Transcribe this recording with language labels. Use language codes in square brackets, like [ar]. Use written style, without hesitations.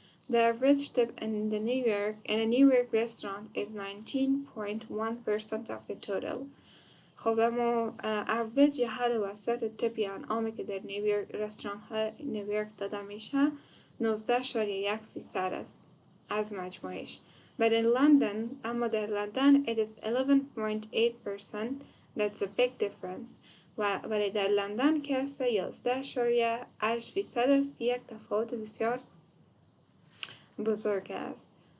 [en] The average tip in a New York restaurant is 19.1% of the total. [fa] خب اما average یا حد وسط تپ یا انعامی که در رستوران های نیویورک داده میشه 19.1% است از مجموعش. [en] But in London, [fa] اما در لندن [en] it is 11.8%. That's a big difference. [fa] ولی در لندن که 11.8% است یک تفاوت بسیار بزرگ است.